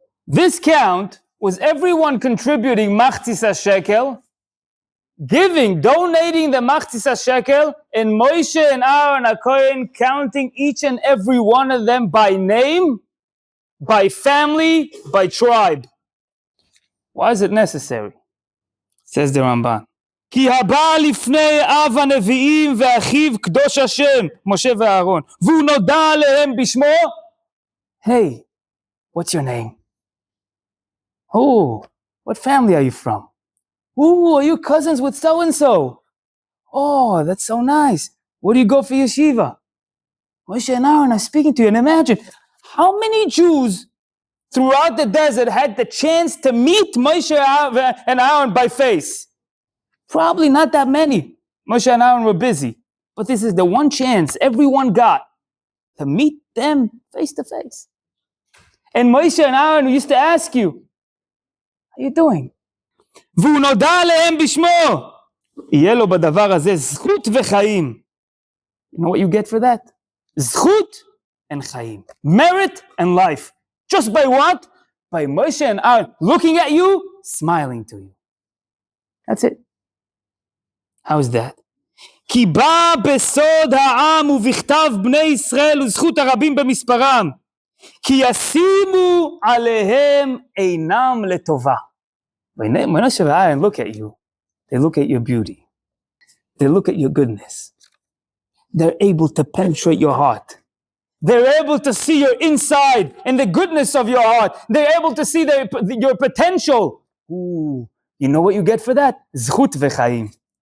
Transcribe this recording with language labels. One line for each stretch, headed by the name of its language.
English: This count was everyone contributing machzis shekel, donating the machzis shekel, and Moshe and Aaron HaKohen counting each and every one of them by name, by family, by tribe. Why is it necessary? Says the Ramban.
Hebrew: כי הבא לפני אב הנביאים ואחיו קדוש השם, משה ואהרון, והוא נודע עליהם בשמו.
English: Hey, what's your name? Oh, what family are you from? Oh, are you cousins with so-and-so? Oh, that's so nice. Where do you go for yeshiva? Moshe and Aaron are speaking to you. And imagine, how many Jews throughout the desert had the chance to meet Moshe and Aaron by face? Probably not that many. Moshe and Aaron were busy. But this is the one chance everyone got to meet them face to face. And Moshe and Aaron used to ask you, how are you doing?
Hebrew: והוא נודע עליהם בשמו. יהיה לו בדבר הזה זכות וחיים.
English: You know what you get for that?
Hebrew: זכות and חיים.
English: Merit and life. Just by what? By Moshe and Aaron looking at you, smiling to you. That's it. How is that?
Hebrew: כי בא בסוד העם ובכתב בני ישראל וזכות הרבים במספרם. כי ישימו עליהם עינם לטובה.
English: When Moshe and Aaron look at you, they look at your beauty. They look at your goodness. They're able to penetrate your heart. They're able to see your inside and the goodness of your heart. They're able to see your potential. Ooh, you know what you get for that?
Hebrew: Zchut v'chaim.